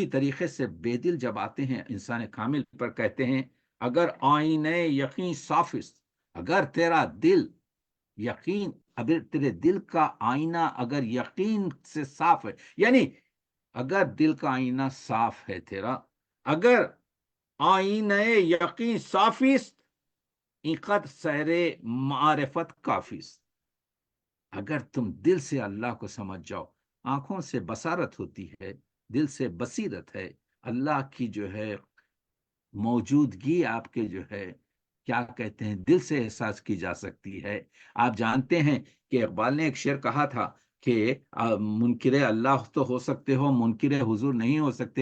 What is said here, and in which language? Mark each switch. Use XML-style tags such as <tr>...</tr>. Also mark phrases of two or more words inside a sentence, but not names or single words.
<ur>طریقے سے بے دل جب آتے ہیں انسان کامل پر، کہتے ہیں</ur> <fa>اگر آئینہ یقین صافست،</fa> <ur>اگر تیرا دل یقین، اگر تیرے دل کا آئینہ اگر یقین سے صاف ہے، یعنی اگر دل کا آئینہ صاف ہے تیرا،</ur> <fa>اگر آئینہ یقین صافست، اینقدر سیر معرفت کافیست،</fa> <ur>اگر تم دل سے اللہ کو سمجھ جاؤ، آنکھوں سے بصارت ہوتی ہے، دل سے بصیرت ہے، اللہ کی جو ہے موجودگی آپ کے جو ہے کیا کہتے ہیں دل سے احساس کی جا سکتی ہے۔ آپ جانتے ہیں کہ اقبال نے ایک شعر کہا تھا کہ منکر اللہ تو ہو سکتے ہو، منکر حضور نہیں ہو سکتے۔</ur>